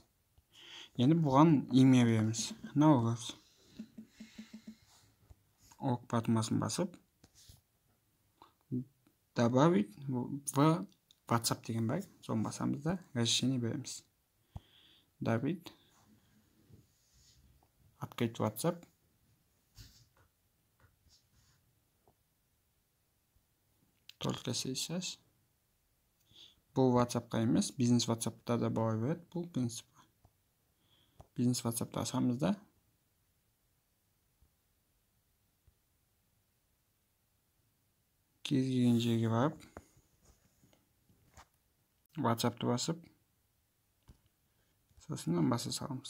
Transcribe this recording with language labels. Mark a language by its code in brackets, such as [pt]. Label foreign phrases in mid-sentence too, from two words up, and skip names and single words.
[kk] Енді бұған имя береміз. Наурыз. Ок батырмасын басып, [ru] добавить в WhatsApp [kk] деген бар. Соны басамыз да разрешение береміз. [ru] Добавить. Открыть WhatsApp. Только сейчас. [kk] Бұл WhatsApp'қа емес, бизнес WhatsApp'та да бола береді. Бұл принцип. Бизнес WhatsApp'та асамыз да. Кез келген жерге барып, WhatsApp'ты басып, сосын баса саламыз.